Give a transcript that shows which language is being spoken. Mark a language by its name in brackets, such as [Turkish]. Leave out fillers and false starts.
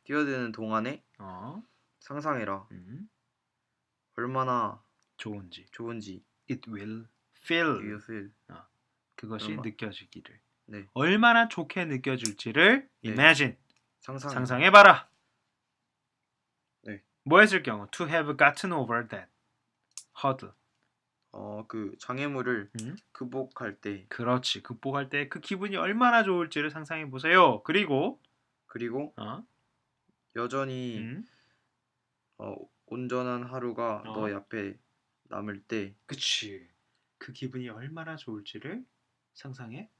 [Korean] 뛰어드는 동안에 상상해라. 얼마나 좋은지. 좋은지 [English] It will feel. you feel [Korean] 그것이 느껴지기를. 네. 얼마나 좋게 느껴질지를 네. [English] imagine. [Korean] 상상해봐. 상상해봐라. 네. [English] 뭐 했을 경우 to have gotten over that hurdle. [Korean] 그 장애물을 극복할 때 그렇지. 극복할 때 그 기분이 얼마나 좋을지를 상상해 보세요. 그리고 여전히 온전한 하루가 너의 앞에 남을 때 그치. 그 기분이 얼마나 좋을지를 상상해